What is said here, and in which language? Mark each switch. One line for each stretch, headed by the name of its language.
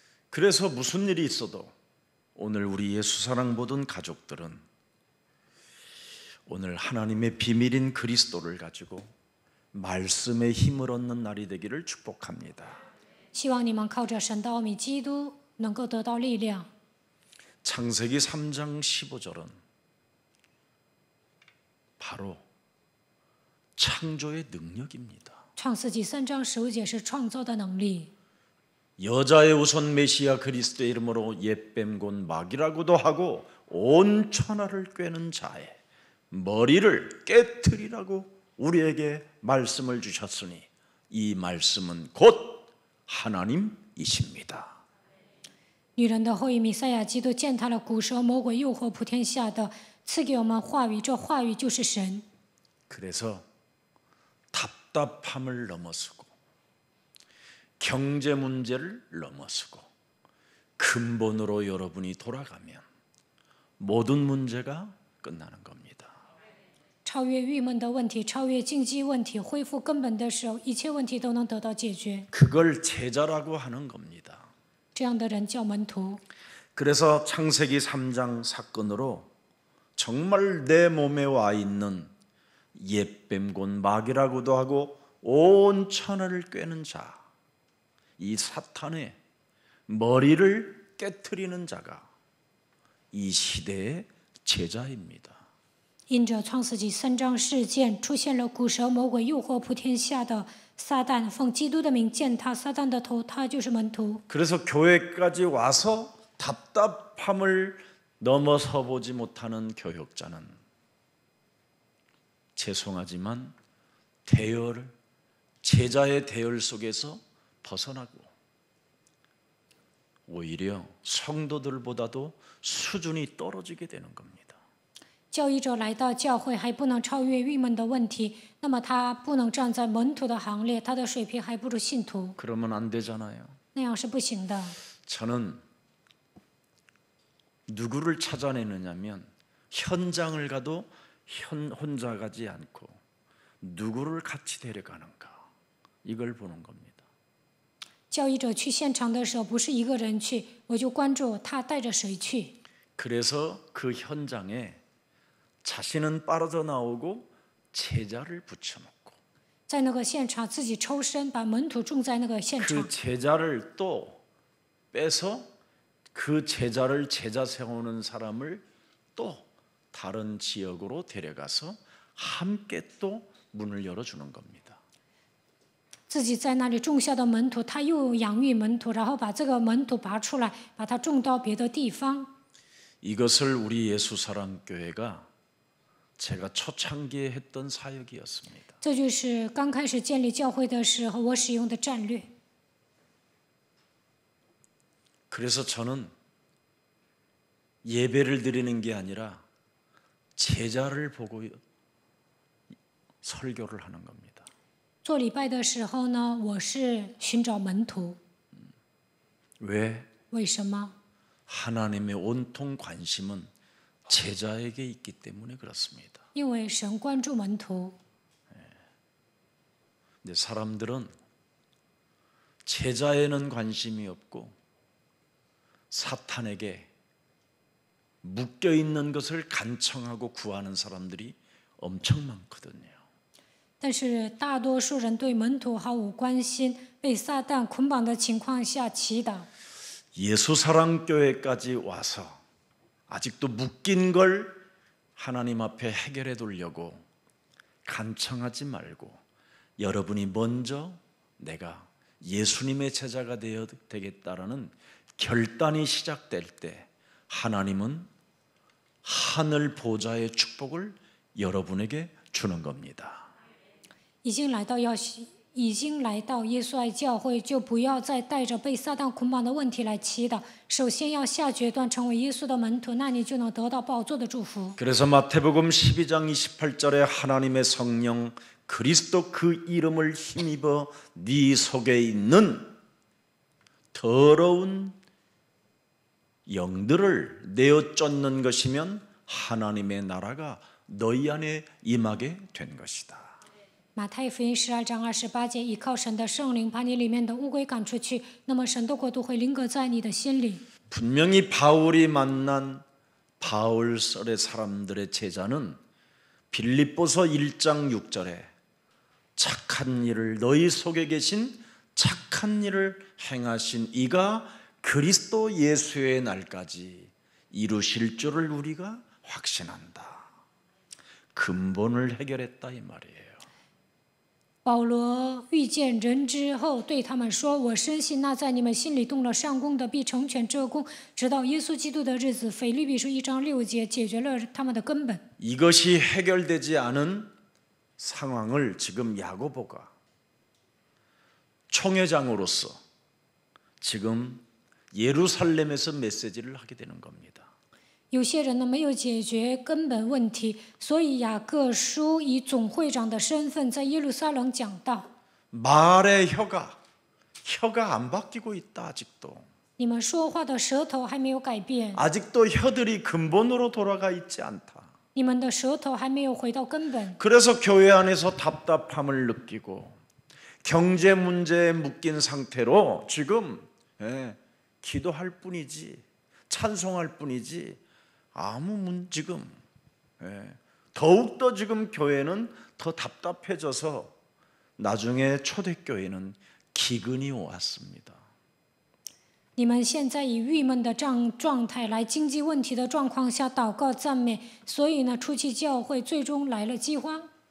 Korean: 그래서 무슨 일이 있어도 오늘 우리 예수 사랑 보던 가족들은 오늘 하나님의 비밀인 그리스도를 가지고 말씀의 힘을 얻는 날이 되기를 축복합니다.
Chinese: 希望你们靠着神的奥秘基督能够得到力量。
Korean: 창세기 3장 15절은 바로 창조의 능력입니다.
Chinese: 创世纪3章15节是创造的能力。
Korean: 여자의 우선 메시아 그리스도의 이름으로 옛뱀 곧 마귀라고도 하고 온 천하를 꿰는 자의 머리를 깨트리라고 우리에게 말씀을 주셨으니 이 말씀은 곧 하나님이십니다.
Chinese: 女人的后裔弥赛亚基督践踏了古蛇魔鬼诱惑普天下的，赐给我们话语，这话语就是神。
Korean: 그래서 답답함을 넘어서고 경제 문제를 넘어서고 근본으로 여러분이 돌아가면 모든 문제가 끝나는 겁니다.
Chinese: 超越郁闷的问题，超越经济问题，恢复根本的时候，一切问题都能得到解决。
Korean: 그걸 제자라고 하는 겁니다.
Chinese: 这样的人叫门徒。
Korean: 그래서 창세기 3장 사건으로 정말 내 몸에 와 있는 옛뱀 곧 마귀라고도 하고 온 천하를 꿰는 자, 이 사탄의 머리를 깨트리는 자가 이 시대의 제자입니다.
Chinese: 因着创世纪3章事件，出现了古蛇魔鬼诱惑普天下的撒旦，奉基督的名践踏撒旦的头，他就是门徒。
Korean: 그래서 교회까지 와서 답답함을 넘어서 보지 못하는 교역자는 죄송하지만 대열, 제자의 대열 속에서 벗어나고 오히려 성도들보다도 수준이 떨어지게 되는 겁니다.
Chinese: 教义者来到教会还不能超越郁闷的问题，那么他不能站在门徒的行列，他的水平还不如信徒，
Korean: 그러면 안 되잖아요.
Chinese: 那样是不行的。
Korean: 저는 누구를 찾아내느냐면 현장을 가도 혼자 가지 않고 누구를 같이 데려가는가 이걸 보는 겁니다.
Chinese: 教义者去现场的时候，不是一个人去，我就关注他带着谁去。
Korean: 그래서 그 현장에 자신은 빠져나오고 제자를 붙여놓고
Chinese: 在那个现场自己抽身，把门徒种在那个现场
Korean: 그 ， 제자를 또 빼서 그 제자를 제자 세우는 사람을 또 다른 지역으로 데려가서 함께 또 문을 열어주는 겁니다.
Chinese: 自己在那里种下的门徒，他又养育门徒，然后把这个门徒拔出来，把他种到别的地方。
Korean: 이것을 우리 예수사랑교회가 제가 초창기에 했던 사역이었습니다.
Chinese: 这就是刚开始建立教会的时候我使用的战略。
Korean: 그래서 저는 예배를 드리는 게 아니라 제자를 보고 설교를 하는 겁니다.
Chinese: 做礼拜的时候呢，我是寻找门徒。
Korean: 왜?
Chinese: 为什么？
Korean: 하나님의 온통 관심은 제자에게 있기 때문에 그렇습니다.
Chinese: 因为神关注门徒。
Korean: 근데 사람들은 제자에는 관심이 없고 사탄에게 묶여 있는 것을 간청하고 구하는 사람들이 엄청 많거든요.
Chinese: 但是大多数人对门徒毫无关心，被撒旦捆绑的情况下祈祷。
Korean: 예수사랑교회까지 와서 아직도 묶인 걸 하나님 앞에 해결해 두려고 간청하지 말고 여러분이 먼저 내가 예수님의 제자가 되어야 되겠다라는 결단이 시작될 때 하나님은 하늘 보좌의 축복을 여러분에게 주는 겁니다.
Chinese: 已经来到已经来到耶稣爱教会，就不要再带着被撒旦捆绑的问题来祈祷。首先要下决断成为耶稣的门徒，那你就能得到宝座的祝福。
Korean: 그래서 마태복음 12장 28절에 하나님의 성령 그리스도 그 이름을 힘입어 네 속에 있는 더러운 영들을 내어 쫓는 것이면 하나님의 나라가 너희 안에 임하게 된 것이다.
Chinese: 马太福音12章28节，依靠神的圣灵把你里面的污鬼赶出去，那么神的国度会临格在你的心里。
Korean: 분명히 바울이 만난 바울설의 사람들의 제자는 빌립보서 1장 6절에 착한 일을 너희 속에 계신 착한 일을 행하신 이가 그리스도 예수의 날까지 이루실 줄을 우리가 확신한다. 근본을 해결했다 이 말이에요.
Chinese: 保罗遇见人之后，对他们说：“我深信那在你们心里动了善功的，必成全这功，直到耶稣基督的日子。” 腓立比书1章6节解决了他们的根本。
Korean: 이것이 해결되지 않은 상황을 지금 야고보가 총회장으로서 지금 예루살렘에서 메시지를 하게 되는 겁니다.
Chinese: 有些人呢没有解决根本问题，所以雅各书以总会长的身份在耶路撒冷讲道。
Korean: 말의 혀가 안 바뀌고 있다 아직도.
Chinese: 你们说话的舌头还没有改变，
Korean: 아직도 혀들이 근본으로 돌아가 있지 않다.
Chinese: 你们的舌头还没有回到根本，
Korean: 그래서 교회 안에서 답답함을 느끼고 경제 문제에 묶인 상태로 지금 기도할 뿐이지 찬송할 뿐이지 아무 지금 더욱더 지금 교회는 더 답답해져서 나중에 초대교회는 기근이 왔습니다.
Chinese: 你们现在以郁闷的状态来经济问题的状况下祷告赞美，所以呢，初期教会最终来了饥荒。